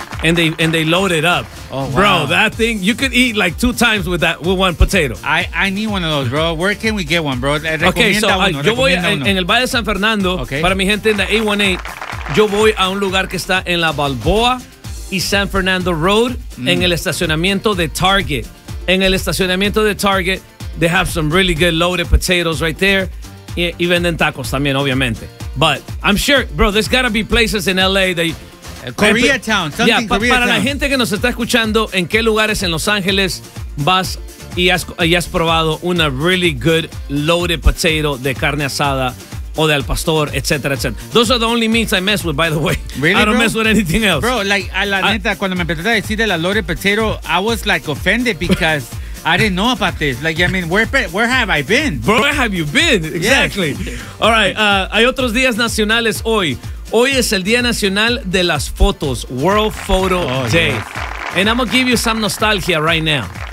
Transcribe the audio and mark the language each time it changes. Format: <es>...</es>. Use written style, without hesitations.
<en>And they load it up. Oh, bro, wow. That thing, you could eat like two times with that, with one potato. I need one of those, bro. Where can we get one, bro?</en> <es>Okay, so yo voy en el Valle de San Fernando.</es> <en>Okay.</en> <es>Para mi gente en la 818, yo voy a un lugar que está en la Balboa y San Fernando Road, en el estacionamiento de Target. En el estacionamiento de Target,</es> <en>they have some really good loaded potatoes right there.</en> <es>Y venden tacos también, obviamente.</es> <en>But I'm sure, bro, there's got to be places in L.A. that... Koreatown. Yeah, Koreatown.</en> <es>Para la gente que nos está escuchando, ¿en qué lugares en Los Ángeles vas y has probado una really good loaded potato de carne asada o de al pastor, etcétera, etcétera?</es> <en>Those are the only meats I mess with, by the way. Really, I don't bro? Mess with anything else. Bro, like,</en> <es>a la neta, cuando me empezaste a decir de la loaded potato,</es> <en>I was, like, offended because... I didn't know about this. Like, I mean, where have I been? Bro, where have you been? Exactly. Yes. All right.</en> <es>Hay otros días nacionales hoy. Hoy es el Día Nacional de las Fotos,</es> <en>World Photo Day. Yes. And I'm going to give you some nostalgia right now.</en>